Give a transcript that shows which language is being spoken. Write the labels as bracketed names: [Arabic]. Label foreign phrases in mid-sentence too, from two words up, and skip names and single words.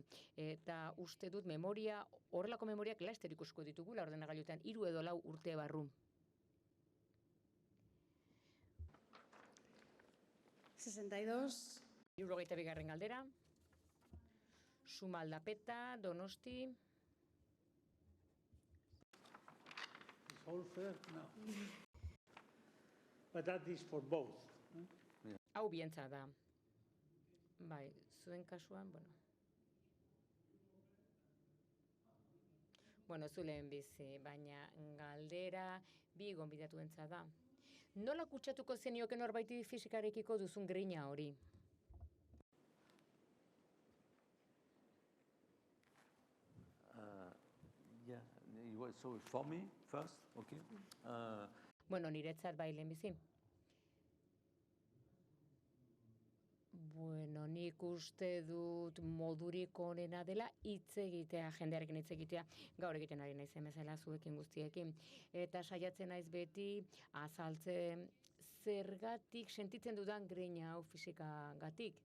[Basque] Eta uste dut horrelako memoriak laster ikusko ditugula ordenagailuetan 3 edo 4 urte barru. 62. 62. galdera. Sumaldapeta, Donosti. [English] Is all fair? No. But that is for both. [Basque] Hau bientza da. Bai, zuen kasuan, Bueno, zu lehen bizi, baina galdera bi gonbidatuentza da. Nola kutsatuko zenioke norbaiti fisikarekiko duzun grina hori? [English] Yeah, so it's for me first, okay? [Basque] Bueno, niretzat bai lehen bizi. Bueno, nik uste dut modurik onena dela hitz egitea, jendearekin hitz egitea, gaur egiten ari naizen bezala zuekin guztiekin. Eta saiatzen naiz beti azaltzen zergatik sentitzen dudan grina hau fisikagatik.